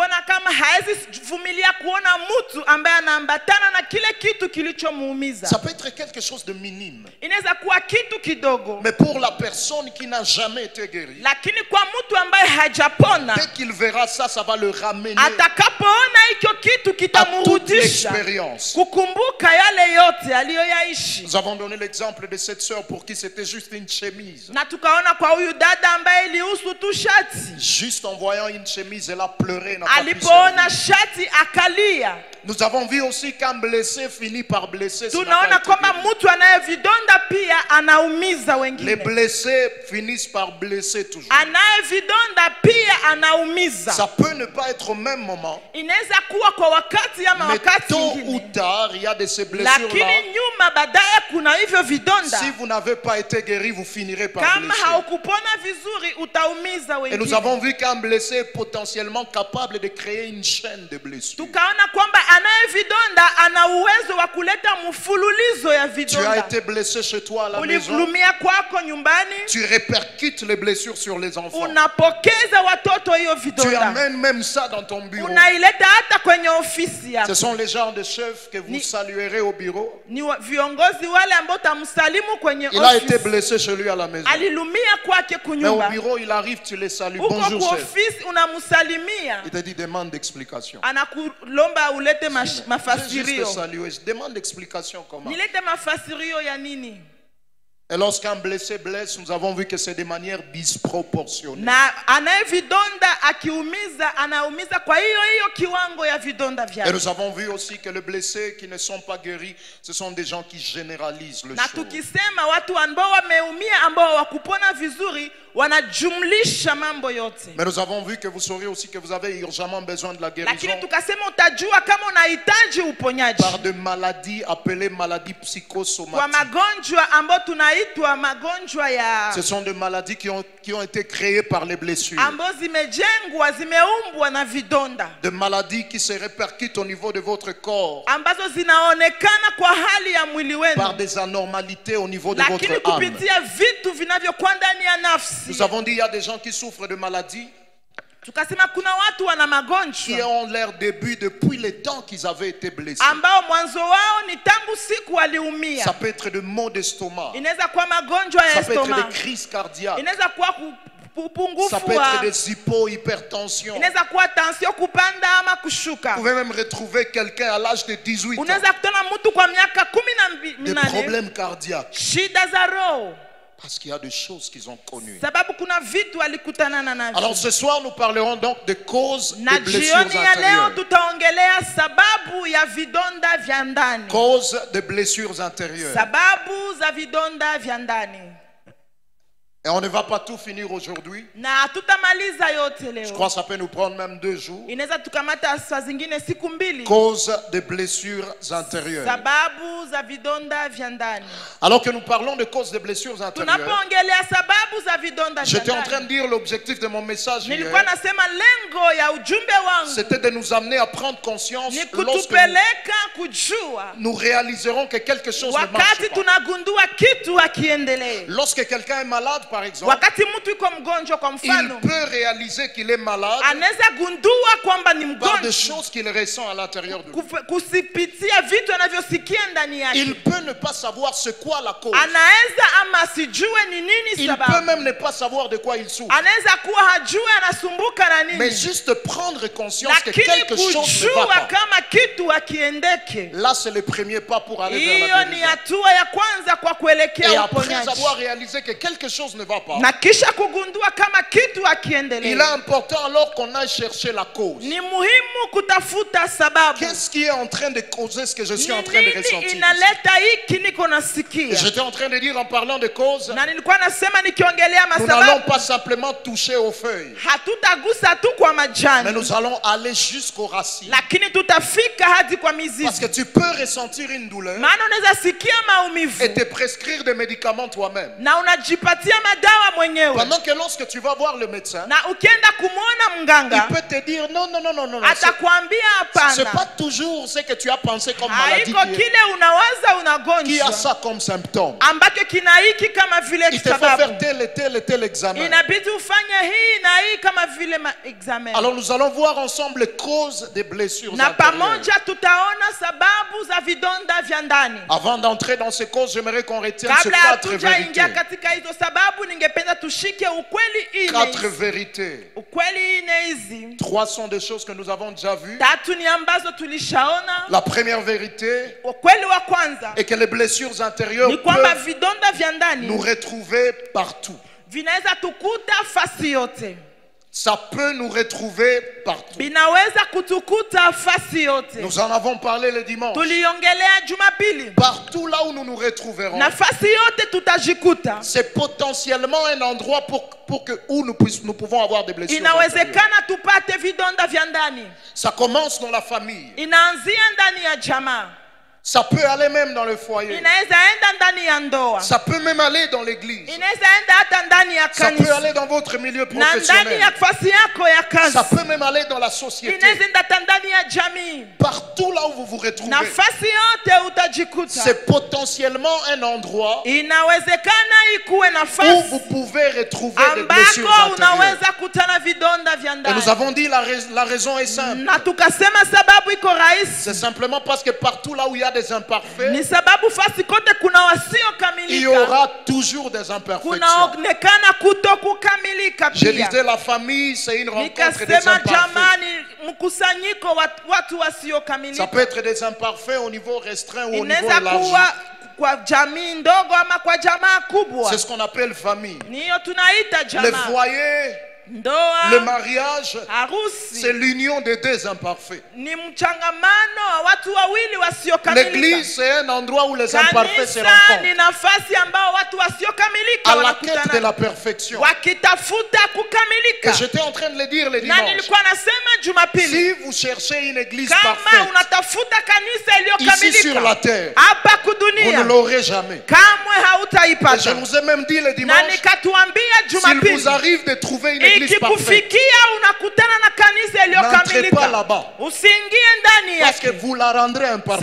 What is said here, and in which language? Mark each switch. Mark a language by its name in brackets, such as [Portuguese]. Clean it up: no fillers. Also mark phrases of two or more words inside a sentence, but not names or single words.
[French] Ça peut être quelque chose de minime, mais pour la personne qui n'a jamais été guérie, dès qu'il verra ça, ça va le ramener à toute l'expérience. Nous avons donné l'exemple de cette sœur pour qui c'était juste une chemise. [Swahili] ilihusu tu shati. [French] Juste en voyant une chemise, elle a pleuré. N'a pas pu [Swahili] Alipoona [French] servir. [Swahili] shati akalia. [French] Nous avons vu aussi qu'un blessé finit par blesser. Ça n'a [Swahili] Tunaona [French] pas été [Swahili] kwamba [French] guéri. [Swahili] mtu anayevidonda pia anaumiza [French] Les [Swahili] wengine. [French] blessés finissent par blesser toujours. [Swahili] Anayevidonda pia anaumiza. [French] Ça peut ne pas être au même moment, [Swahili] Inaweza kuwa kwa wakati ama [French] mais [Swahili] wakati [French] tôt ou [Swahili] mwingine. [French] tard, il y a de ces blessures-là. [Swahili] Lakini nyuma baadaye kuna hivyo vidonda. [French] Si vous n'avez pas été guéri, vous finirez par [Swahili] Kama [French] blesser. [Swahili] haukupona vizuri utaumiza [French] Et nous [Swahili] wengine. [French] avons vu qu'un blessé est potentiellement capable de créer une chaîne de blessures. [Swahili] Tukaona kwamba anayevidonda ana uwezo wa kuleta mfululizo ya [French] Tu as [Swahili] vidonda. [French] été blessé chez toi à la maison. [Swahili] Ulivulumia kwako nyumbani, [French] Tu répercutes les blessures sur les enfants. [Swahili] unapokeza watoto hiyo [French] Tu [Swahili] vidonda. [French] amènes même ça dans ton bureau. [Swahili] Unaileta hata kwenye ofisi [French] Ce [Swahili] yako. [French] sont les genres de chefs que vous saluerez au bureau. [Swahili] Ni viongozi wale ambao utamsalimu kwenye [French] Il a été [Swahili] ofisi. [French] blessé chez lui à la maison. [Swahili] Alilumia kwake [French] Mais au [Swahili] kunyumba. [French] bureau, il arrive, tu les salues. [Swahili] Uko [French] Bonjour, [Swahili] kwa [French] chef. [Swahili] ofisi unamsalimia. [French] Il te dit, demande d'explication. [Swahili] Anakulomba ulete [French] J'ai juste [Swahili] mafasirio. [French] salué. Je demande d'explication comment. [Swahili] Nilete mafasirio ya nini? [French] Et lorsqu'un blessé blesse, nous avons vu que c'est de manière disproportionnée. [Swahili] Na anayevidonda akiumiza anaumiza kwa hiyo kiwango ya vidonda [French] Et [Swahili] vyake. [French] nous avons vu aussi que les blessés qui ne sont pas guéris, ce sont des gens qui généralisent le [Swahili] Na [French] choses. [Swahili] tukisema watu ambao wameumia ambao hawakupona vizuri wanajumlisha mambo yote. [French] Mais nous avons vu que vous saurez aussi que vous avez urgemment besoin de la guérison [Swahili] Lakini tukasema utajua kama unahitaji uponyaji [French] par des maladies appelées maladies [Swahili] kwa [French] psychosomatiques. [Swahili] magonjwa ambayo tunaitwa magonjwa ya [French] Ce sont des maladies qui ont été créées par les blessures. [Swahili] ambazo zimejengwa zimeumbwa na vidonda [French] Des maladies qui se répercutent au niveau de votre corps [Swahili] ambazo zinaonekana kwa hali ya mwili [French] par [Swahili] wenu, [French] des anormalités au niveau de [Swahili] lakini [French] votre âme. [Swahili] kupitia vitu vinavyokuwa ndani ya nafsi. [French] Nous avons dit il y a des gens qui souffrent de maladies [Swahili] Tukasema kuna watu wana [French] qui [Swahili] magonjwa [French] ont leur début depuis le temps qu'ils avaient été blessés. [Swahili] ambao mwanzo wao ni tangu siku waliumia. [French] Ça peut être des maux d'estomac. [Swahili] Inaweza kuwa magonjwa ya [French] Ça peut être [Swahili] estoma, [French] des crises cardiaques. [Swahili] inaweza kuwa [French] Ça [Swahili] upungufu [French] peut être [Swahili] wa, [French] des hypohypertensions. [Swahili] inaweza kuwa tansio kupanda ama [French] Vous [Swahili] kushuka. [French] pouvez même retrouver quelqu'un à l'âge de 18 ans. [Swahili] Unaweza kutana mtu kwa miaka [French] Des [Swahili] 18 [French] problèmes cardiaques. [Swahili] shida za roho, [French] Parce qu'il y a des choses qu'ils ont connues. [Swahili] sababu kuna vitu alikutana navyo. [French] Alors ce soir, nous parlerons donc des causes [Swahili] Na [French] des blessures [Swahili] jioni ya leo [French] intérieures. [Swahili] tutaongelea sababu ya vidonda vya ndani, [French] Causes des blessures intérieures. [Swahili] sababu za vidonda vya ndani. [French] Et on ne va pas tout finir aujourd'hui. [Swahili] Na hatutamaliza yote [French] Je [Swahili] leo, [French] crois que ça peut nous prendre même 2 jours. [Swahili] inaweza tukamata saa zingine siku mbili. [French] Causes des blessures intérieures. [Swahili] Sababu za vidonda vya ndani. [French] Alors que nous parlons de causes des blessures intérieures, [Swahili] Tunapoongelea sababu za vidonda vya [French] j'étais en train [Swahili] ndani, [French] de dire l'objectif de mon message [Swahili] nilikuwa [French] hier, [Swahili] nasema lengo ya ujumbe wangu [French] c'était de nous amener à prendre conscience [Swahili] ni [French] lorsque nous, [Swahili] kutupeleka kujua [French] nous réaliserons que quelque chose ne marche [Swahili] wakati [French] pas. [Swahili] tunagundua kitu hakiendelee. [French] Lorsque quelqu'un est malade, par exemple, [Swahili] Wakati mtu yuko mgonjwa kwa [French] il [Swahili] mfano, [French] peut réaliser qu'il est malade [Swahili] anaweza gundua kwamba ni [French] par des [Swahili] mgonjwa [French] choses qu'il ressent à l'intérieur de lui. [Swahili] kusipitia vitu anavyosikia ndani yake. [French] Il peut ne pas savoir c'est quoi la cause. [Swahili] Anaweza ama asijue ni nini [French] Il peut [Swahili] sababu, [French] même ne pas savoir de quoi il souffre. [Swahili] anaweza kuwa hajue anasumbuka na [French] Mais [Swahili] nini, [French] juste prendre conscience que [Swahili] lakini [French] quelque chose ne va [Swahili] kujua [French] pas. [Swahili] kama kitu hakiendeke, [French] Là, c'est le premier pas pour aller vers [Swahili] hiyo [French] la [Swahili] ni [French] guérison. [Swahili] hatua ya kwanza kwa [French] Et [Swahili] kuelekea [French] après [Swahili] uponyaji. [French] avoir réalisé que quelque chose ne va pas, [Swahili] Na kisha kugundua kama kitu [French] il [Swahili] hakiendelee, [French] est important alors qu'on aille chercher la cause. [Swahili] ni muhimu kutafuta sababu. [French] Qu'est-ce qui est en train de causer ce que je [Swahili] Ni [French] suis en train de [Swahili] nini [French] ressentir? [Swahili] inaleta hiki niko [French] Et [Swahili] nasikia? [French] j'étais en train de dire en parlant de cause, [Swahili] Na nilikuwa nasema nikiongelea [French] nous n'allons [Swahili] masababu, [French] pas simplement toucher aux feuilles, [Swahili] hatutagusa tu kwa [French] mais [Swahili] majani, [French] nous allons aller jusqu'aux racines. [Swahili] lakini tutafika hadi kwa [French] Parce [Swahili] mizizi. [French] que tu peux ressentir une douleur [Swahili] Maana unaweza sikia maumivu [French] et te prescrire des médicaments toi-même. [Swahili] na unajipatia madawa mwenyewe, [French] Pendant que lorsque tu vas voir le médecin, [Swahili] na ukienda kumwona [French] il [Swahili] mganga [French] peut te dire non, non, non, non, non, non. [Swahili] atakwambia [French] C'est pas [Swahili] hapana, [French] toujours ce que tu as pensé comme maladie [Swahili] haiko kile unawaza [French] qui a [Swahili] unagonjwa [French] ça comme symptôme. [Swahili] ambacho kina hiki kama vile [French] Il te faut [Swahili] sababu. [French] faire tel et tel examen. [Swahili] Inabidi ufanye hii na hii kama vile examen. [French] Alors nous allons voir ensemble les causes des blessures [Swahili] Na [French] intérieures. [Swahili] pamoja tutaona sababu za vidonda vya ndani. [French] Avant d'entrer dans ces causes, j'aimerais qu'on retienne ces [Swahili] Kabla [French] 4 [Swahili] hatujaingia [French] vérités. [Swahili] katika hizo sababu, ningependa tushike ukweli [French] 4 [Swahili] ine. [French] vérités. [Swahili] Ukweli ine hizi [French] 3 sont des choses que nous avons déjà vues. [Swahili] tatu ni ambazo tulishaona. [French] La première vérité [Swahili] Ukweli wa kwanza [French] est que les blessures intérieures [Swahili] ni kwamba [French] peuvent [Swahili] vidonda vya [French] nous [Swahili] ndani [French] retrouver partout. [Swahili] vinaweza tukuta fasi yote, [French] Ça peut nous retrouver partout. [Swahili] vinaweza kutukuta fasi yote. [French] Nous en avons parlé le dimanche. [Swahili] Tuliongelea Jumapili, [French] Partout là où nous nous retrouverons, [Swahili] nafasi yote tutajikuta. [French] c'est potentiellement un endroit où nous pouvons avoir des blessures intérieures. [Swahili] Inawezekana tupate vidonda vya ndani. [French] Ça commence dans la famille. [Swahili] Inaanzia ndani ya jamaa, [French] Ça peut aller même dans le foyer. [Swahili] inaweza enda ndani ya ndoa, [French] Ça peut même aller dans l'église. [Swahili] inaweza enda hata ndani ya [French] Ça peut [Swahili] kanisa, [French] aller dans votre milieu [Swahili] na ndani [French] professionnel. [Swahili] ya nafasi yako ya kazi, [French] Ça peut même aller dans la société. [Swahili] inaweza enda hata ndani ya jamii. [French] Partout là où vous vous retrouvez, [Swahili] Nafasi yote utajikuta. [French] c'est potentiellement un endroit [Swahili] Inawezekana ikuwe [French] où [Swahili] nafasi [French] vous pouvez retrouver des blessures [Swahili] ambako [French] intérieures. [Swahili] unaweza kutana vidonda vya [French] Et nous [Swahili] ndani. [French] avons dit la raison est simple. [Swahili] Na tukasema sababu iko rahisi, [French] C'est simplement parce que partout là où il y a des imparfaits, [Swahili] ni sababu fasi kote kuna [French] il y [Swahili] wasiokamilika, [French] aura toujours des imperfections. [Swahili] kunaonekana kutokukamilika [French] Je [Swahili] pia. [French] disais, la famille, c'est une rencontre des [Swahili] Nikasema [French] imparfaits. [Swahili] jamani, mkusanyiko wa watu [French] Ça [Swahili] wasiokamilika. [French] peut être des imparfaits au niveau restreint ou au niveau [Swahili] Inaweza [French] élargi. [Swahili] kuwa kwa jamii ndogo ama kwa jamaa kubwa. [French] C'est ce qu'on appelle famille. [Swahili] Niyo tunaita [French] Le [Swahili] jamaa. [French] foyer, le [Swahili] Ndoa, [French] mariage, [Swahili] harusi [French] c'est l'union des deux imparfaits. [Swahili] ni mchangamano wa watu wawili wasiokamilika. [French] L'église, c'est un endroit où les imparfaits se [Swahili] Kanisa [French] rencontrent. [Swahili] ni nafasi ambao watu wasiokamilika [French] À la quête de [Swahili] wanakutana [French] la perfection. [Swahili] wakitafuta [French] Et [Swahili] kukamilika. [French] j'étais en train de le dire le [Swahili] Na [French] dimanche. [Swahili] nilikuwa nasema Jumapili, [French] Si vous cherchez une église [Swahili] kama [French] parfaite, [Swahili] unatafuta kanisa [French] ici sur la [Swahili] iliyokamilika [French] terre, [Swahili] hapa [French] vous ne [Swahili] kudunia, [French] l'aurez jamais. [Swahili] kamwe [French] Et je [Swahili] hautaipata. [French] vous ai même dit le [Swahili] Na [French] dimanche, [Swahili] nikatuambia [French] s'il [Swahili] Jumapili, [French] vous arrive de trouver une église parfaite, [Swahili] ikikufikia unakutana na kanisa [French] n'entrez pas [Swahili] iliyokamilika, [French] là-bas. [Swahili] usiingie ndani [French] Parce que [Swahili] yake, [French] vous la rendrez imparfaite.